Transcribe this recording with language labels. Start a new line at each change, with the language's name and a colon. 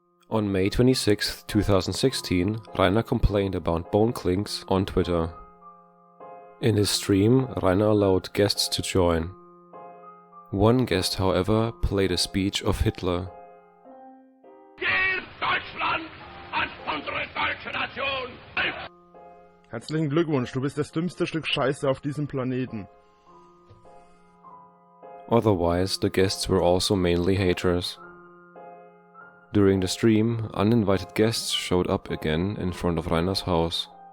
English: On May 26, 2016, Rainer complained about bone clinks on Twitter. In his stream, Rainer allowed guests to join. One guest, however, played a speech of Hitler.
German: Heil Deutschland und unsere deutsche Nation! Herzlichen Glückwunsch, du bist das dümmste Stück Scheiße auf diesem Planeten.
English: Otherwise, the guests were also mainly haters. During the stream, uninvited guests showed up again in front of Rainer's house.